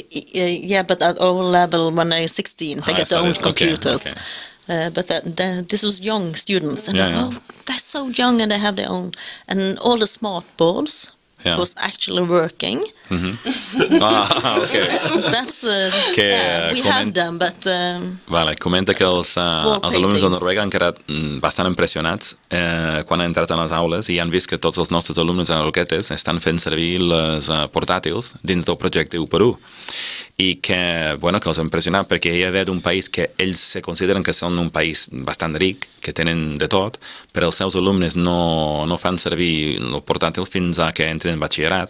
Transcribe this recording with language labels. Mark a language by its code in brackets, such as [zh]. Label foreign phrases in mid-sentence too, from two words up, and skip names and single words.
[en] Yeah, but at our level, when they're 16, they get their own computers. Okay. But this was young students, and they're so young and they have their own, and all the smart boards was actually working. Okay. That's we have them, but. [ca] Vale, comenta que els alumnes de Noruega han quedat bastant impressionats quan han entrat a les aules i han vist que tots els nostres alumnes a Roquetes estan fent servir les portàtils dins del projecte 1x1. I que, que els ha impressionat perquè hi ha d'un país que ells se consideren que són un país bastant ric, que tenen de tot, però els seus alumnes no fan servir el portàtil fins a que entren en batxillerat.